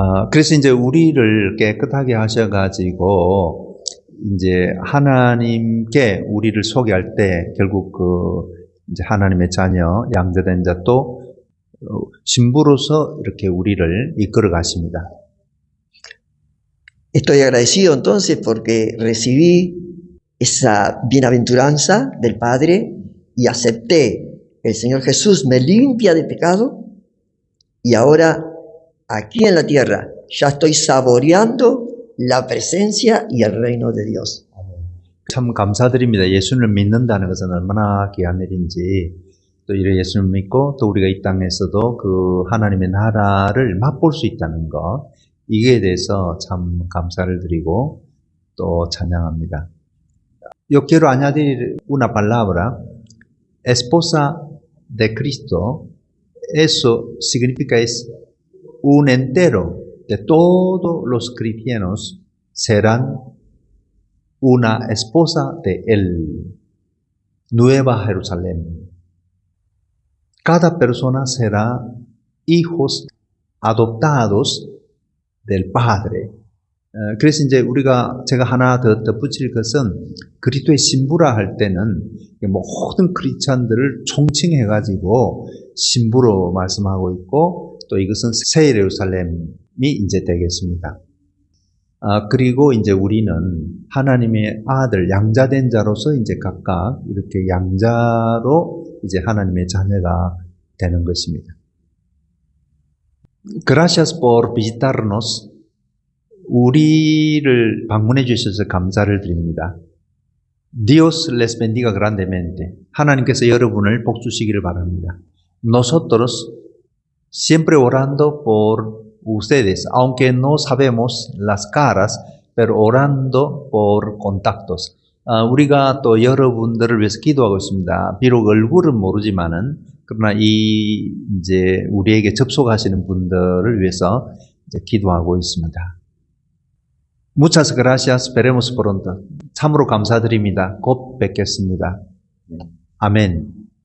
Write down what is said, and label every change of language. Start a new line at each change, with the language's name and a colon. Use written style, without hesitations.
Korean: 그래서 이제 우리를 깨끗하게 하셔가지고 이제 하나님께 우리를 소개할 때 결국 이제 하나님의 자녀, 양자된 자 또 신부로서 이렇게 우리를 이끌어 가십니다.
Spanish: Estoy agradecido entonces porque recibí esa bienaventuranza del Padre y acepté. El Señor Jesús me limpia de pecado y ahora aquí en la tierra ya estoy saboreando la presencia y el reino de Dios.
Korean: 참 감사드립니다. 예수를 믿는다는 것은 얼마나 귀한 일인지 또 이런 예수를 믿고 또 우리가 이 땅에서도 그 하나님의 나라를 맛볼 수 있다는 것 이게 대해서 참 감사를 드리고 또 찬양합니다.
Spanish: Yo quiero añadir una palabra, esposa de Cristo. Eso significa es un entero de todos los cristianos serán una esposa de Él, Nueva Jerusalén. Cada persona será hijos adoptados del Padre.
Korean: 그래서 이제 제가 하나 더 덧붙일 것은 그리스도의 신부라 할 때는 모든 크리스찬들을 총칭해가지고 신부로 말씀하고 있고 또 이것은 새 예루살렘이 이제 되겠습니다. 그리고 이제 우리는 하나님의 아들, 양자된 자로서 이제 각각 이렇게 양자로 이제 하나님의 자녀가 되는 것입니다.
Spanish: Gracias por visitarnos.
Korean: 우리를 방문해 주셔서 감사를 드립니다.
Spanish: Dios les bendiga grandemente.
Korean: 하나님께서 여러분을 복 주시기를 바랍니다.
Spanish: Nosotros siempre orando por ustedes, aunque no sabemos las caras, pero orando por contactos.
Korean: 우리가 또 여러분들을 위해서 기도하고 있습니다. 비록 얼굴은 모르지만은 그러나 이제 우리에게 접속하시는 분들을 위해서 이제 기도하고 있습니다.
Spanish: Muchas gracias. Veremos pronto.
Korean: 참으로 감사드립니다. 곧 뵙겠습니다. 아멘.